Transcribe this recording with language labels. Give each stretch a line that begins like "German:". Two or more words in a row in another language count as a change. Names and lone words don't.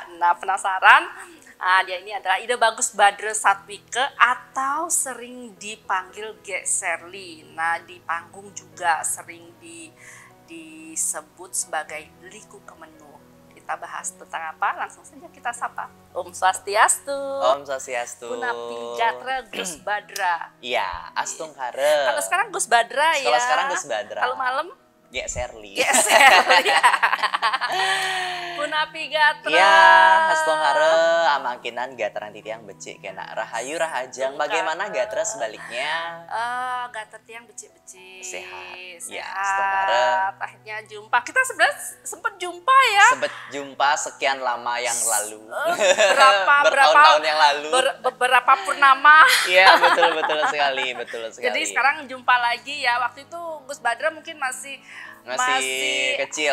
Indonesian: Nah, penasaran? Dia ini adalah Ida Bagus Badre Satwike atau sering dipanggil Gek Sherly. Nah, di panggung juga sering disebut sebagai Liku Kemenuh. Kita bahas tentang apa? Langsung saja kita sapa.
Balinese: Om Swastiastu. Om Swastiastu. Punapi Gatra Gus Badra. Iya, Astung Kare.
Indonesian: Kalau sekarang Gus Badra ya. Kalau sekarang Gus Badra. Kalau malam Gek Sherly.
Balinese: Gek Sherly. Punapi Gatra. Iya, Astung Kare amakinan Gatra titiang becik kena rahayu rahajang.
Indonesian: Bagaimana Gatra sebaliknya?
Balinese: Gatra tiang becik-becik.
Indonesian: Sehat. Ya,
Balinese: Astung Kare.
Indonesian: Akhirnya jumpa. Kita sebenarnya sempat jumpa ya. Sempat jumpa sekian lama yang lalu. Bertahun-tahun yang lalu. Beberapa purnama. Iya, betul sekali. Jadi sekarang jumpa lagi ya. Waktu itu Gus Badra mungkin masih kecil.